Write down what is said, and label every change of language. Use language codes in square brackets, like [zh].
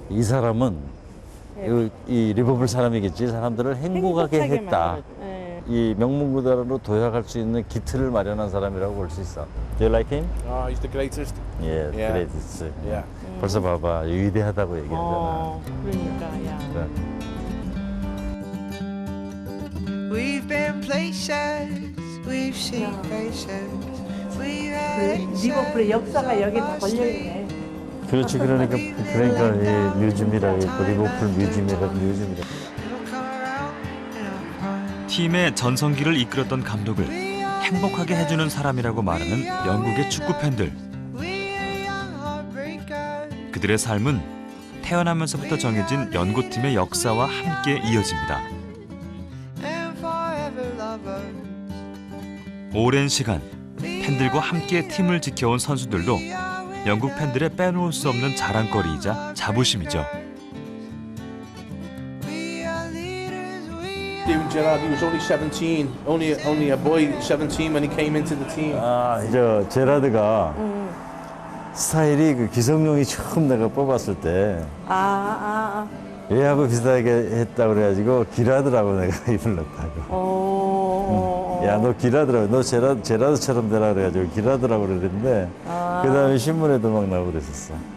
[ko] 이 사람은 이 리버풀 사람이겠지. 사람들을 행복하게 했다. 이 명문구단으로 도약할 수 있는 기틀을 마련한 사람이라고 볼 수 있어. [en] Do you like him? Oh, he's the greatest. Yeah, greatest. Yeah. [ko] 벌써 봐봐. 위대하다고 얘기하잖아. 그러니까 야. [en] We've been places, we've seen faces, we've had [ko] 리버풀의 역사가 여기 다 걸려있네. 그렇지. 그러니까 이 뮤지엄이라고 있고 리버풀 뮤지엄이라고 뮤지엄이라고. 팀의 전성기를 이끌었던 감독을 행복하게 해주는 사람이라고 말하는 영국의 축구 팬들. 그들의 삶은 태어나면서부터 정해진 연고팀의 역사와 함께 이어집니다. 오랜 시간 팬들과 함께 팀을 지켜온 선수들도 영국 팬들의 빼놓을 수 없는 자랑거리이자 자부심이죠. [en] Steven Gerrard, he was only 17, only a boy, 17 when he came into the team. [ko] 저 제라드가 스타일이 그 기성용이 처음 내가 뽑았을 때 얘하고 비슷하게 했다고 그래가지고 기라드라고 내가 이름을 넣었다고. 야, 너 기라드라고, 너 제라드처럼 되라 그래가지고 기라드라고 그랬는데 그 다음에 신문에도 막 나오고 그랬었어.